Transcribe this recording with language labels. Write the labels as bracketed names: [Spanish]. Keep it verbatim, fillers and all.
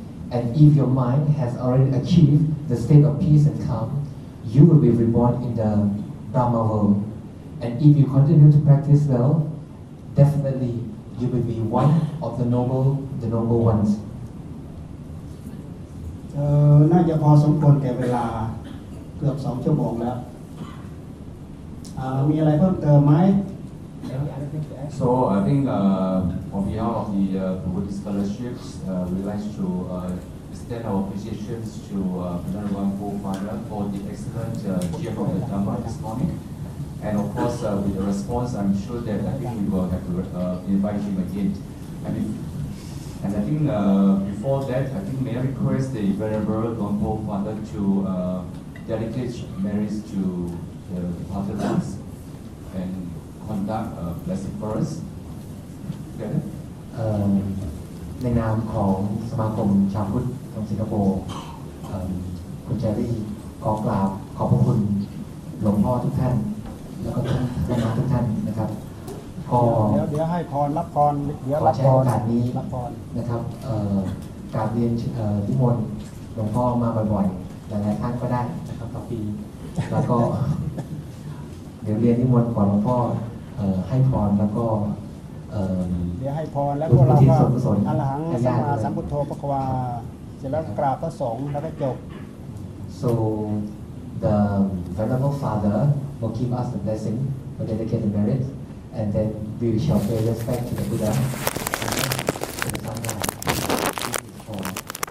[English] And if your mind has already achieved the state of peace and calm, you will be reborn in the Brahma world. And if you continue to practice well, definitely you will be one of the noble, the noble ones. [Thai] เอ่อ น่าจะพอสมควรแก่เวลาเกือบสองชั่วโมงแล้วอ่ามีอะไรเพิ่มเติมไหม [English] So I think uh, on behalf of the uh, Buddhist scholarships, uh, we'd like to uh, extend our appreciations to Venerable Forefather for the excellent uh, gift of the Dhamma this morning. And of course, uh, with the response, I'm sure that I think we will have to uh, invite him again. I mean, and I think uh, before that, I think may I request the Venerable Gompo Father to uh, dedicate marriage to the departed ones and conduct a blessing for us. Okay. [Thai] Um, ในนามของสมาคมชาวพุทธของสิงคโปร์คุณเจรี่ขอกราบขอบพระคุณหลวงพ่อทุกท่านแล้วก็ท่านคณะทุกท่านนะครับก็ เดี๋ยวเดี๋ยวให้พรรับพรเดี๋ยวรับ พรโอกาสนี้ รับพร นะครับเอ่อการเรียนเอ่อนิมนต์หลวงพ่อมาบ่อยๆหลายๆท่านก็ได้นะครับต่อปีแล้วก็เดี๋ยวเรียนนิมนต์ขอหลวงพ่อเอ่อให้พรแล้วก็เอ่อ เดี๋ยวให้พรแล้วพวกเราก็อรหังสัมมาสัมพุทโธภควาเสร็จแล้วกราบพระสงฆ์แล้วก็จบ [English] So the Venerable Father will give us the blessing will dedicate the merit and then we shall pay respect to the Buddha and then to the Sangha. This is all.